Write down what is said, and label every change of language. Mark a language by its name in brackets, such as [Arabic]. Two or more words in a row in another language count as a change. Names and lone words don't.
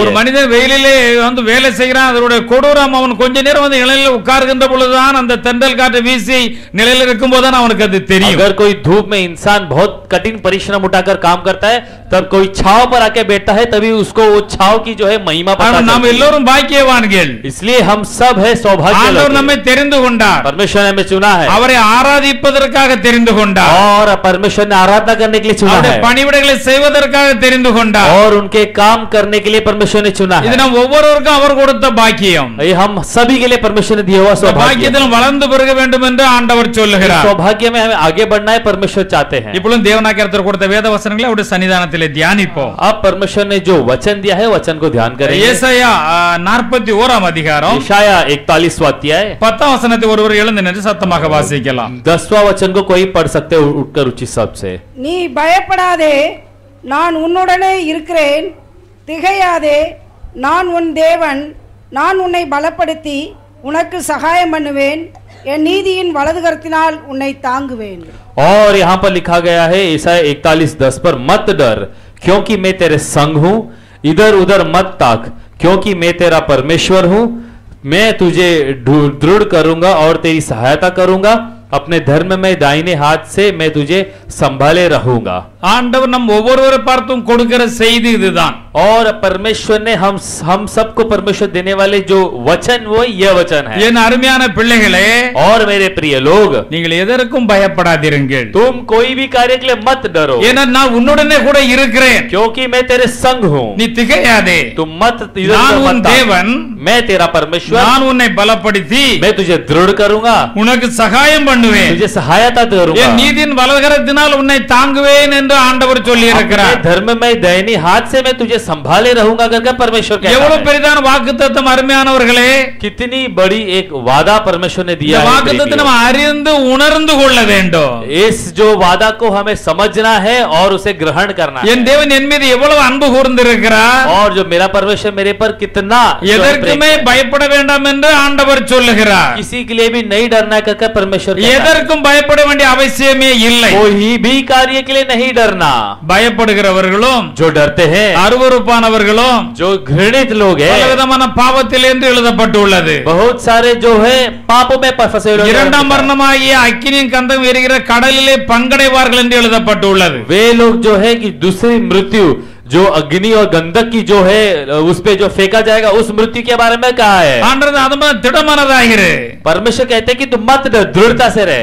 [Tamil] ஒரு [Hindi] है। [Tamil] மனிதன் வெயிலிலே வேலை செய்கிறான் அதனுடைய கொடூரம் அவன் கொஞ்ச நேரம் வந்து நிழலில் உட்கார்கின்ற பொழுதுதான் அந்த தென்றல் காற்று வீசி நிழலில் இருக்கும் போதுதான் அவனுக்கு அது தெரியும். [Hindi] अगर कोई धूप में इंसान बहुत कठिन परिश्रम उठाकर काम करता है, तब कोई छाव पर आके बैठता है, तभी उसको वो छाव की जो है महिमा पता [Tamil] ஆனால் நாம் [Hindi] चलती है। [Tamil] எல்லோரும் பாக்கியவான்கள். [Hindi] इसलिए हम सब है सौभाग्य [Tamil] ஆண்டவர் [Hindi] लोग। [Tamil] நம்மை தெரிந்து கொண்டார். [Hindi] परमेश्वर ने हमें चुना है [Tamil] அவரை ஆராதிப்பதற்காக தெரிந்து கொண்டார். [Hindi] और परमेश्वर ने आराधना करने के लिए चुना [Tamil] அவருடைய [Hindi] है [Tamil] பணிவிடைகளை செய்வதற்காக தெரிந்து கொண்டார். [Hindi] और उनके काम करने के लिए परमेश्वर ने चुना [Tamil] இது [Hindi] है। [Tamil] நம் ஒவ்வொருவருக்கும் அவர் கொடுத்த பாக்கியம். [Hindi] ये हम सभी के लिए परमेश्वर ने दिया हुआ [Tamil] இந்த [Hindi] सौभाग्य है। [Tamil] பாக்கியத்தில் வளர்ந்து பெருக வேண்டும் என்று ஆண்டவர் [Hindi] इस [Tamil] சொல்லுகிறார். [Hindi] सौभाग्य में हमें आगे बढ़ना है, परमेश्वर चाहते हैं। [Tamil] இப்பொழுது தேவனாகியர் கொடுத்த வேத வசனங்களை அவருடைய சன்னிதானத்திலே தியானிப்போம். [Hindi] अब परमेश्वर ने जो वचन दिया है, वचन को ध्यान करेंगे। [Tamil] ஏசாயா 41 அதிகாரம் [Hindi] यशाया 41वां अध्याय [Tamil] 10 வசனத்தை ஒருவர் எழுந்து நின்று சத்தமாக வாசிக்கலாம். [Hindi] 10वां वचन को कोई पढ़ सकते हो उठकर उचित शब्द से। [Tamil] நீ பயப்படாதே, நான் உன்னுடனே இருக்கிறேன். திகையாதே, நான் உன் தேவன். நான் உன்னை பலப்படுத்தி உனக்கு சகாயம் பண்ணுவேன். என் நீதியின் வலதுகரத்தினால் உன்னை தாங்குவேன். [Hindi] और यहाँ पर लिखा गया है ईसाया 41:10 पर, मत डर क्योंकि मैं तेरे संग हूं, इधर उधर मत ताक क्योंकि मैं तेरा परमेश्वर हूं। मैं तुझे दृढ़ करूंगा और तेरी सहायता करूंगा, अपने धर्म में दाहिने हाथ से मैं तुझे संभाले रहूंगा। [Tamil] ஆண்டவர் நம் ஒவ்வொருவரை பார்த்தும் கொடுக்கிற செய்தி இதுதான். [Hindi] और परमेश्वर ने हम सबको परमेश्वर देने वाले जो वचन वो यह वचन है। [Tamil] என் அருமையான பிள்ளைகளே, [Hindi] और मेरे प्रिय लोग, [Tamil] நீங்கள் எதற்கும் பயப்படாதீர்கள். [Hindi] तुम कोई भी कार्य के लिए मत डरो [Tamil] ஏன்னா நான் உன்னுடனே கூட இருக்கிறேன். [Hindi] क्योंकि मैं तेरे संग हूं। [Tamil] நீ திகையாதே, [Hindi] तुम मत इधर [Tamil] நான் [Hindi] उधर [Tamil] உன் [Hindi] मत ताक। [Tamil] தேவன், [Hindi] मैं तेरा परमेश्वर, [Tamil] நான் உன்னை பலப்படுத்தி [Hindi] मैं तुझे दृढ़ करूंगा, [Tamil] உனக்கு சகாயம் பண்ணுவேன். [Hindi] तुझे सहायता करूंगा, [Tamil] என் நீதியின் வலதுகரத்தினால் உன்னை தாங்குவேன் என்று ஆண்டவர் சொல்லி இருக்கிறார். [Hindi] अपने धर्म में दाहिने हाथ से मैं तुझे संभाले रहूंगा करके परमेश्वर कहता [Tamil] எவ்வளவு [Hindi] है। [Tamil] பெரிதான வாக்குத்தத்தம் அருமையானவர்களே. [Hindi] कितनी बड़ी एक वादा परमेश्वर ने [Tamil] இந்த [Hindi] दिया है। [Tamil] வாக்குத்தத்தத்தை நாம் அறிந்து உணர்ந்து கொள்ள வேண்டும். [Hindi] इस जो वादा को हमें समझना है और उसे ग्रहण करना है। [Tamil] என் தேவன் என் மீது எவ்வளவு அன்பு கூர்ந்திருக்கிறார். [Hindi] और जो मेरा परमेश्वर मेरे पर कितना [Tamil] எதற்குமே பயப்பட வேண்டாம் என்று ஆண்டவர் சொல்லுகிறார். [Hindi] किसी के लिए भी नहीं डरना करके परमेश्वर कहता है। [Tamil] எதற்கும் பயப்பட வேண்டிய அவசியமே இல்லை. [Hindi] कोई भी कार्य के लिए नहीं डरना। [Tamil] பயப்படுகிறவர்களும் [Hindi] जो डरते हैं, [Tamil] அருவருப்பானவர்களும் [Hindi] जो घृणित लोग हैं, [Tamil] பலவிதமான பாவத்தில் என்று எழுதப்பட்டுள்ளது. [Hindi] बहुत सारे जो है पापों में फंसे हुए लोग [Tamil] இரண்டாம் [Hindi] हैं। [Tamil] மரணமாகிய அக்கினியின் கந்தம் எரிகிற கடலிலே பங்கடைவார்கள் என்று எழுதப்பட்டுள்ளது. [Hindi] वे लोग जो है कि दूसरी मृत्यु जो अग्नि और गंधक की जो है उस पे जो फेंका जाएगा, उस मृत्यु के बारे में कहा है। [Tamil] ஆண்டவர் அதுமா திடமனதாகிரு. [Hindi] परमेश्वर कहते हैं कि तुम मत डर, दृढ़ता से रहे,